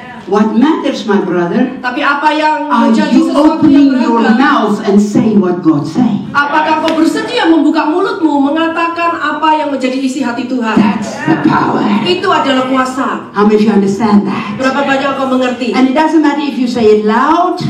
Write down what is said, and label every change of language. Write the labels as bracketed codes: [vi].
[en] What matters, my brother, [id] Tapi apa yang [en] are [id] menjadi [en] you [id] sesuatu yang [en] opening your [id] beragam? [en] mouth and say what God say? [id] Apakah kau bersedia membuka mulutmu mengatakan apa yang menjadi isi hati Tuhan? [en] That's the power. [id] Itu adalah kuasa. [en] How many of you understand that? [id] Berapa banyak kau mengerti? [en] And it doesn't matter if you say it loud,